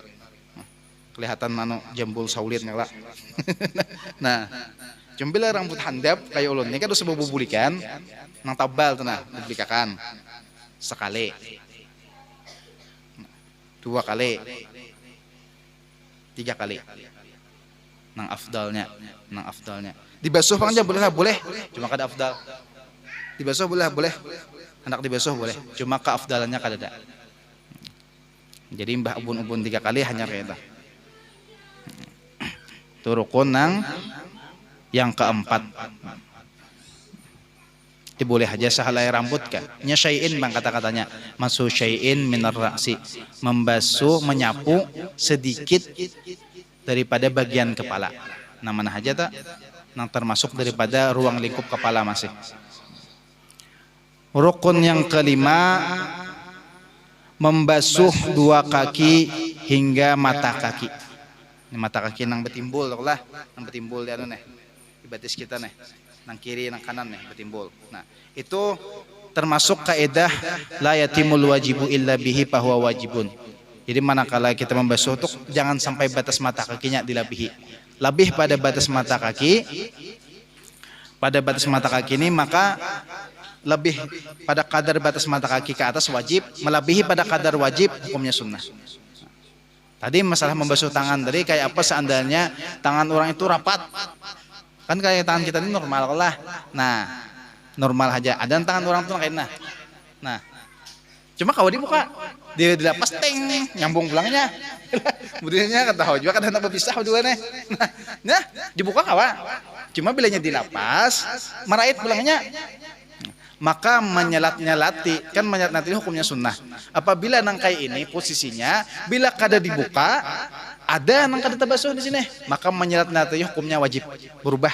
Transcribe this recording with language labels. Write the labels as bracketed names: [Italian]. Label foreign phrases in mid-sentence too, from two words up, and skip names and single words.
[Banjar] Kelihatan nano jambul saulit lah. Nah, jembila rambut handap kayak ulun ini kan udah sebuah bubulikan nang tabal tuh nah, bublikakan sekali, 2 kali, 3 kali. Nang afdalnya. Dibasuh pang aja boleh, cuma kada afdal. [Indonesian] Dibasuh boleh. [Banjar] Hendak dibasuh boleh, cuma keafdalannya kada ada. Jadi mbah ubun-ubun 3 kali hanya kayak itu. [Indonesian] Itu rukun yang keempat. Itu boleh aja sehelai rambut kan. [Banjar] Nya syai'in bang kata-katanya. [Arabic] مسح شيء من الرأس. [Indonesian] Membasuh, menyapu sedikit daripada bagian kepala. [Banjar] Nah mana aja tak? Nang termasuk daripada ruang lingkup kepala masih. [Indonesian] Rukun yang kelima, membasuh 2 kaki hingga mata kaki. [Banjar] Ini mata kaki nang betimbul lah, nang betimbul di anu nih, di batis kita nih, nang kiri nang kanan nih betimbul. [Indonesian] Nah itu termasuk kaidah [Arabic] لا يتم الواجب إلا به فهو واجب. [Banjar] Jadi manakala kita membasuh tuh jangan sampai batas mata kakinya dilabihi. [Indonesian] Lebih pada batas mata kaki, ini maka lebih pada kadar batas mata kaki ke atas wajib, melebihi pada kadar wajib hukumnya sunnah. [Banjar] Tadi masalah membasuh tangan tadi kayak apa seandainya tangan orang itu rapat, kan kayak tangan kita ini normal lah. [Indonesian] Nah normal aja. [Banjar] Ada tangan orang tuh kayak nah cuma kalau dibuka dia dilepas teng nyambung pulangnya. Kemudiannya kata juga kan hendak berpisah juga nih. Nah dibuka kawa. Cuma bilanya dilepas marait pulangnya. Maka menyelat-nyelati, kan menyelat-nyelati hukumnya sunnah. Apabila nang kayak ini posisinya, bila kada dibuka, ada nang kada terbasuh di sini, maka menyelat-nyelati hukumnya wajib berubah.